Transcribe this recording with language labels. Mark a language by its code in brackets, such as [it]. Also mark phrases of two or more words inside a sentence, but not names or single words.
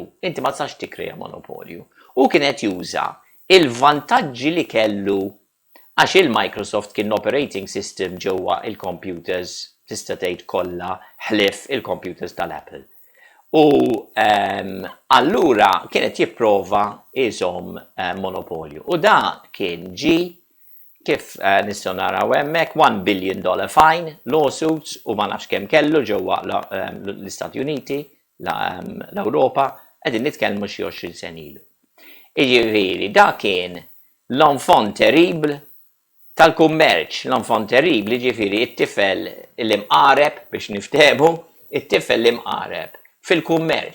[mt] Inti ma tistax tikkrea monopolju. U kien qed juża il-vantaġġi li kellu għax il-Microsoft kien [en] operating system [mt] ġewwa il-computers tista' tgħid kollha ħlief il-computers tal-Apple. U allura kienet jipprova iżhom monopolju. U da kien kif nistgħu naraw hemmhekk [en] $1 billion fine, [mt] lawsuits u ma nafx kemm kellu ġewwa l-Istati Uniti, l-Ewropa, qegħdin nitkellmu xi 20 sen ilu. Jiġifieri da kien l- [fr] enfant terrible [mt] tal-kummerċ, l- [fr] enfant terrible, [mt] jiġifieri it-tifel l-imqareb biex niftehmu, it-tifel l-imqareb fil-kummerċ.